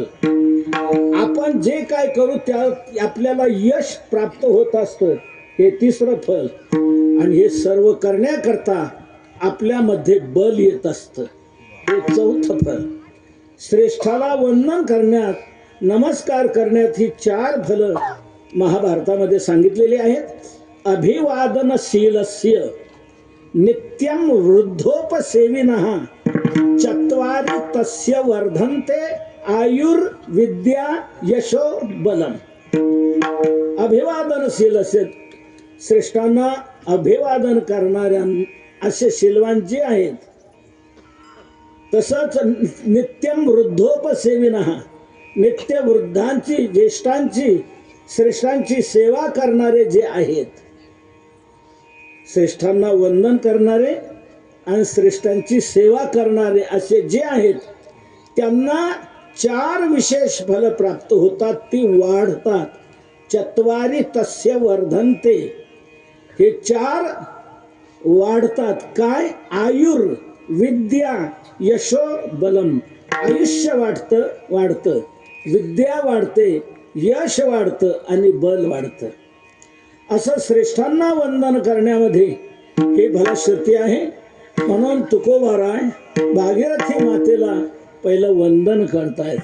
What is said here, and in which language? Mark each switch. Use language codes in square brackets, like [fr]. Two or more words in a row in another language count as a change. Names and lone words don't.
[mr] आपण जे काय करू त्यात आपल्याला यश प्राप्त होत असतं, हे तिसरं फल. आणि हे सर्व करण्याकरता आपल्यामध्ये बल येत असतं, हे चौथं फल. श्रेष्ठाला वंदन करण्यात, नमस्कार करण्यात ही 4 फलं महाभारतामध्ये सांगितलेली आहेत. [sa] अभिवादनशीलस्य नित्यं वृद्धोपसेविनः चत्वारि तस्य वर्धन्ते आयुर्विद्या यशो बलम. [mr] अभिवादनशीलस्य, श्रेष्ठांना अभिवादन करणाऱ्या असे शीलवान जे आहेत. तसंच [sa] नित्यं वृद्धोपसेविनः, [mr] नित्य वृद्धांची, ज्येष्ठांची, श्रेष्ठांची सेवा करणारे जे आहेत, श्रेष्ठांना वंदन करणारे आणि श्रेष्ठांची सेवा करणारे असे जे आहेत, त्यांना 4 विशेष फल प्राप्त होतात, ती वाढतात. [sa] चत्वारी तस्य वर्धन्ते, [mr] हे 4 वाढतात. काय? [sa] आयुर, विद्या, यशो, बलम. [mr] आयुष्य वाढतं, विद्या वाढते, यश वाढतं आणि बल वाढतं. असं श्रेष्ठांना वंदन करण्यामध्ये हे फलश्रुती आहे. म्हणून तुकोबाराय भागीरथी मातेला पहिलं वंदन करतायत.